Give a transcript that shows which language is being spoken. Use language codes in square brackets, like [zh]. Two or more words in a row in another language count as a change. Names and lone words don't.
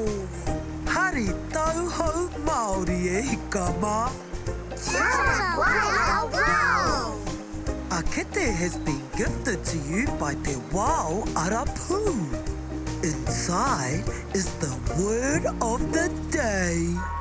[mi] Hari tauhou Māori e hika mā. [en] Wow, wow! A kete has been gifted to you by te Wao Arapū. Inside is the word of the day.